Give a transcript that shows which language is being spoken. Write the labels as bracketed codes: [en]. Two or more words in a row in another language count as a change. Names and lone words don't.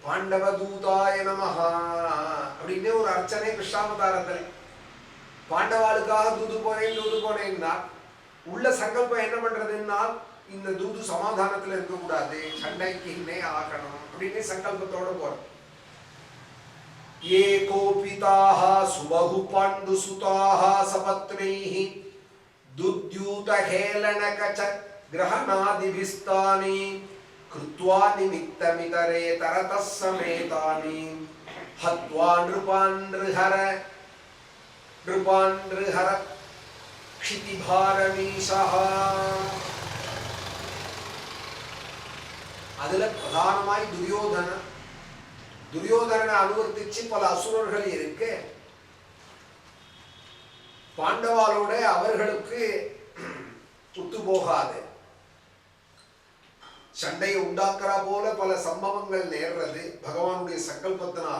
[sa] पाण्डव दूताय नमः [ta] அப்படின்னு ஒரு அர்ச்சனை கிருஷ்ணாவதாரத்தில். பாண்டவாளுக்காக தூது போனேன்னா உள்ள சங்கல்பம் என்ன பண்றதுன்னா இந்த தூது சமாதானத்துல இருக்கக்கூடாது, சண்டைக்குன்னே ஆகணும் அப்படின்னு சங்கல்பத்தோட போறோம். [sa] ये कोपिताः सुबहु पाण्डुसुताः सपत्नैः दुद्यूतहेलनकच ग्रहणादिभिस्तानि कृत्वा निमित्तमितरे तरतः समेतानि हत्वा नृपान्नृहर क्षितिभारमीशः. [ta] அதுல பிரதானமாய் துரியோதனனை அனுவர்த்திச்சு பல அசுரர்கள் இருக்கு. பாண்டவாலோட அவர்களுக்கு ஒத்து போகாது, சண்டையை உண்டாக்குறா போல பல சம்பவங்கள் நேர்றது பகவானுடைய சங்கல்பத்தினால.